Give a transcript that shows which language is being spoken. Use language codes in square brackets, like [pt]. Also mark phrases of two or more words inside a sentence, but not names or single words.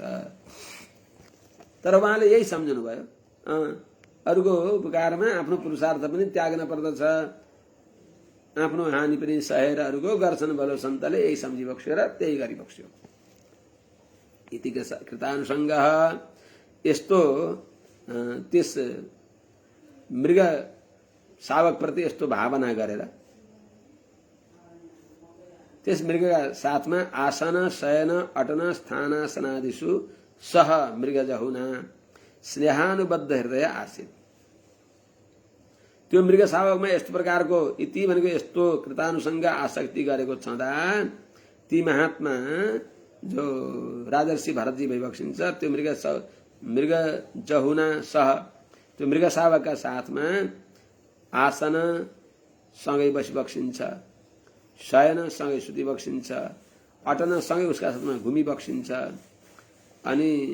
[ne] तर उहाँले यही सम्झनु भयो, अरूको उपकारमा आफ्नो पुरुषार्थ पनि त्याग्न पर्दछ, आफ्नो हानि पनि सहेर अरूको गर्छन् भलो सन्तले, यही सम्झी बक्स्यो र त्यही गरी बक्स्यो। [sa] इति कृतानुसङ्गः, [ne] यस्तो त्यस मृग शावक प्रति यस्तो भावना गरेर त्यस मृगका साथमा [sa] आसन शयन अटन स्थानासनादिषु सह मृगजहुना स्नेहानुबद्ध हृदय आसीत्। [ne] त्यो मृग शावकमा यस्तो प्रकारको इति भनेको यस्तो कृतानुसङ्ग आसक्ति गरेको छँदा ती महात्मा जो राजर्षि भरतजी भइबक्सिन्छ, त्यो [sa] मृग जहुना सह, [ne] त्यो मृग शावकका साथमा आसन सँगै बसिबक्सिन्छ, शयन सँगै सुतिबक्सिन्छ, अटन सँगै उसका साथमा घुमिबक्सिन्छ, अनि